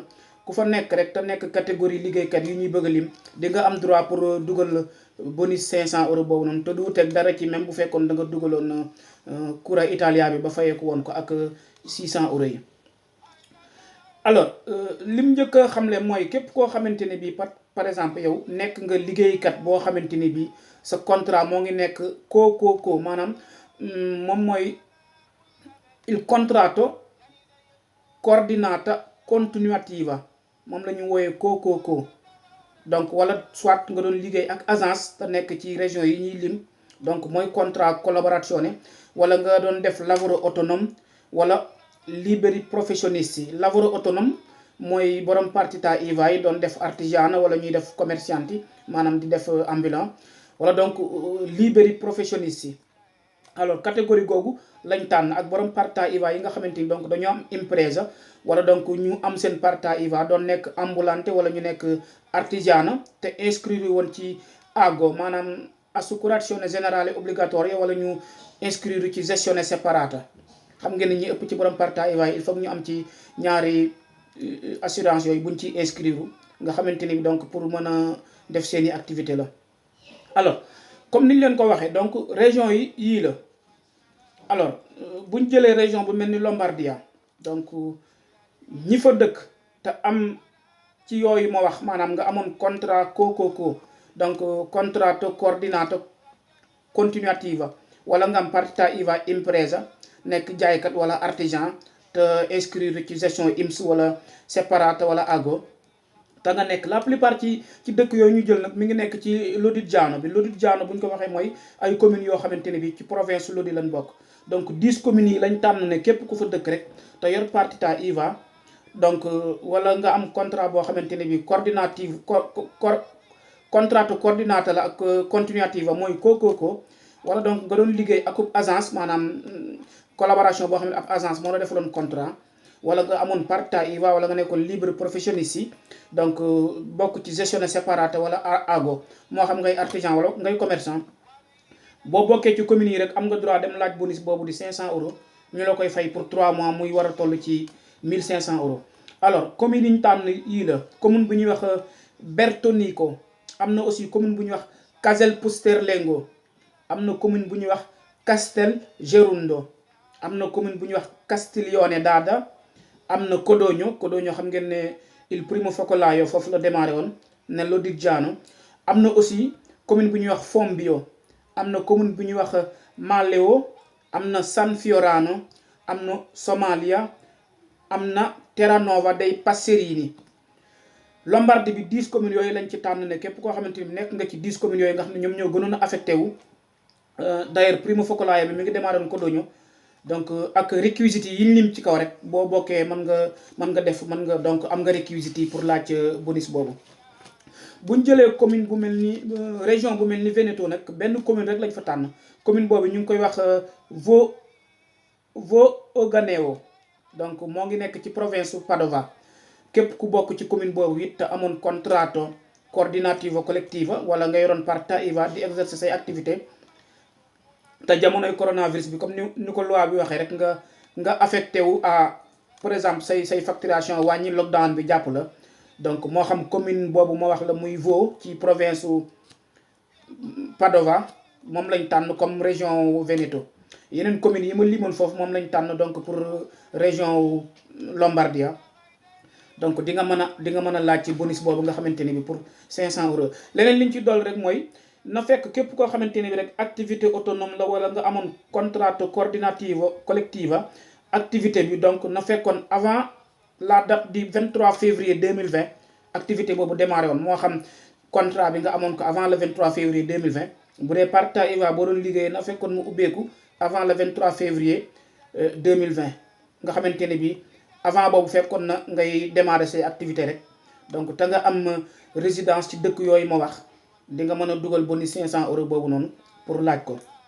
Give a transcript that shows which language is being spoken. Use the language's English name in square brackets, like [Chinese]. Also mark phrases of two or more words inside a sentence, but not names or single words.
[Wolof] ku fa nekk rek te nekk catégorie liggéeykat yi ñuy bëgg a lim di nga am droit pour dugal bonus 500 € boobu noonu te du wuteeg dara ci même bu fekkoon da nga dugaloon Cura Italia bi ba fayeeku woon ko ak 600 € yi. alors lim njëkk a xamle mooy képp koo xamante ne bii [French] par exemple [Wolof] yow nekk nga liggéeykat boo xamante ni bii sa contrat moo ngi nekk ko maanaam moom mooy [Italian] il contratto coordinata continuativa [Wolof] moom la ñu wooyee ko donc wala soit nga doon liggéey ak agence te nekk ci région yi ñuy lim donc mooy contrat collaborazione, wala nga doon def lavoro autonome wala [Italian] liberi professionisti. [Wolof] Lavoro autonome mooy borom [Italian] partita IVA [Wolof] yi doon def artigiana wala ñuy def commercianti maanaam di def ambulant, wala donc [Italian] liberi professionisti. [Wolof] alors catégorie googu lañ tànn ak borom [Italian] partita IVA [Wolof] yi nga xamante ni donc dañoo am impresa wala donc ñu am seen [Italian] partita IVA [Wolof] doon nekk ambulante wala ñu nekk artigiana te inscrire woon ci AGO maanaam [Italian] assicurazione generale obbligatoria, [Wolof] wala ñu inscrire ci [Italian] gestione separata. [Wolof] xam ngeen ne ñi ëpp ci borom [Italian] partita IVA [French] il faut [Wolof] ñu am ci ñaari assurance yooyu buñ ci inscrire nga xamante ni donc pour mën a def seeni activité la. alors comme niñ leen ko waxee donc région yi yii la. alors buñ jëlee région bu mel ni Lombardia, donc ñi fa dëkk te am ci yooyu ma wax maanaam nga amoon contrat ko donc [Italian] contratto coordinato continuativa [Wolof] wala nga am [Italian] partita IVA impresa [Wolof] nekk jaaykat wala artisan te inscrire ci gestion IMS wala separata wala AGO te nga nekk [French] la plupart [Wolof] ci dëkk yooyu ñu jël nag mi ngi nekk ci Lodigiano bi. Lodigiano bu ñu ko waxee mooy ay communes yoo xamante ne bi ci province Lodi lañ bokk. donc 10 communes yi lañ tànn ne képp ku fa dëkk rek te yor [Italian] partita IVA [Wolof] donc wala nga am contrat boo xamante ne bi coordinative [Italian] contratto coordinato [Wolof] la ak continuativa mooy ko wala donc nga doon liggéey ak agence maanaam collaboration boo xam ne ab agence moo la defaloon contrat, wala nga amoon partita IVA wala nga nekkoon libre professionisti donc bokk ci [Italian] gestione separata [Wolof] wala AGO moo xam ngay artisan wala ngay commerçant. boo bokkee ci communes yi rek am nga droit dem laaj bonus boobu di 500 € ñu la koy fay [French] pour 3 mois [Wolof] muy war a toll ci 1500 €. alors communes yi ñu tànn yii la commune bu ñuy wax Bertonico, am na aussi commune bu ñuy wax Castelpusterlengo, am na commune bu ñuy wax Castelgerundo, am na commune bu ñuy wax Castiglione d'Adda, am na Codogno xam ngeen ne [Italian] il primo focolaio [Wolof] foofu la démarré woon ne Lodigiano. am na aussi commune bu ñuy wax Fombio, am na commune bu ñuy wax Maleo, am na San Fiorano, am na Somalia, am na Terranova dei Passerini. Lombardie bi 10 communes yooyu lañ ci tànn ne képp koo xamante ni nekk nga ci 10 communes yooyu nga xam ne ñoom ñoo gënoon a affecté wu. D'ailleurs [Italian] primo focolare [Wolof] bi mi ngi démarré woon Codogno, donc ak réquisites yi ñu lim ci kaw rek boo bokkee mën nga donc am nga réquisites yi pour laaj bonus boobu. buñ jëlee commune bu mel ni région bu mel ni Veneto nag benn commune rek lañ fa tànn. commune boobu ñu ngi koy wax Voganeo, donc moo ngi nekk ci province su Padova. képp ku bokk ci commune boobu it te amoon [Italian] contratto coordinativo collettiva [Wolof] wala nga yoroon [Italian] partita IVA [Wolof] di exercer say activité te jamonoy coronavirus bi comme ni ko loi bi waxee rek nga affecté wu [French] à par exemple [Wolof] say facturation wàññi lockdown bi jàpp la. donc moo xam commune boobu ma wax la muy Vo ci province su Padova moom lañ tànn comme région Veneto. yeneen communes yi ma limoon foofu moom lañ tànn donc pour région Lombardia. donc di nga mën a laaj ci bonus boobu nga xamante ni bi [French] pour 500 euros. [Wolof] leneen liñ ci dool rek mooy na fekk képp koo xamante ni bi rek [French] activité autonome [Wolof] la wala nga amoon [Italian] contratto coordinativo collettiva [Wolof] activité bi donc na fekkoon [French] avant la date du 23 février 2020 [Wolof] activité boobu démarré woon moo xam contrat bi nga amoon ko [French] avant le 23 février 2020 [Wolof] bu dee [Italian] partita IVA [Wolof] boo doon liggéeyee na fekkoon mu ubbeeku [French] avant le 23 février 2020 [Wolof] nga xamante ne bi avant boobu fekkoon na ngay démarrer say activité rek donc te nga am résidence ci dëkk yooyu ma wax di nga mën a dugal bonus 500 euros boobu noonu pour laaj ko.